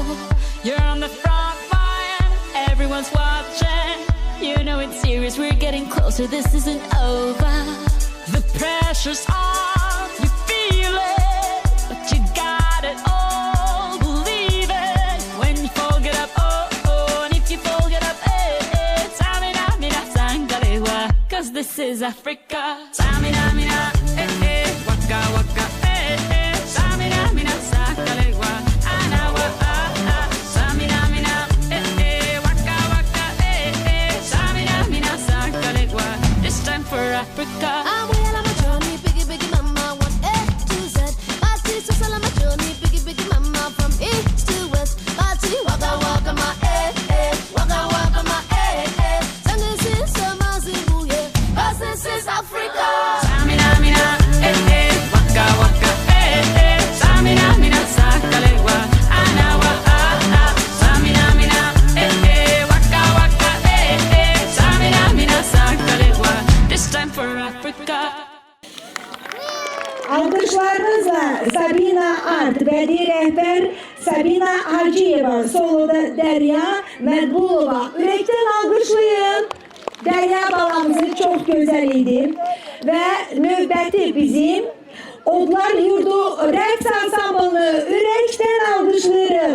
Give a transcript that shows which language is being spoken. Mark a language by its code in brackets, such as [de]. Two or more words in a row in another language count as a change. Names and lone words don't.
[en] You're on the front line, everyone's watching. You know it's serious, we're getting closer, this isn't over. The pressure's on, you feel it, but you got it all, believe it. When you fall, get up, oh, oh, and if you fall, get up, eh, eh. Samina, mina, sangalewa, cause this is Africa. Samina, mina, eh, eh, waka, waka, eh, eh. Samina, mina, sangalewa, anawa, ah, ah. Samina, mina, eh, eh, waka, waka, eh, eh. Samina, mina, sangalewa, this time for Africa. I'm well on my journey, biggie, biggie mama, one A to Z. Party, so on my journey, biggie, biggie mama, from east to west. Party, waka, waka, my eh, eh, waka, waka, my eh, eh. Singing, sing, summer, sing, ooh, yeah. 'Cause this is Africa. Samina, mina, eh, eh, waka, waka, eh, eh. Samina, mina, sakalewa, anawa, ah, ah. Samina, mina, eh, eh, waka, waka, eh, eh. Samina, mina, sakalewa, this time for Africa. [az] Alkışlarınızla Sabina Art, bədii rəhbər Sabina Hacıyeva, soloda Dərya Mədbulova. Ürəkdən alqışlayın. Dərya balamızı çox gözəl idi və növbəti bizim Odlar Yurdu rəqs ansamblını ürəkdən alqışlayırıq.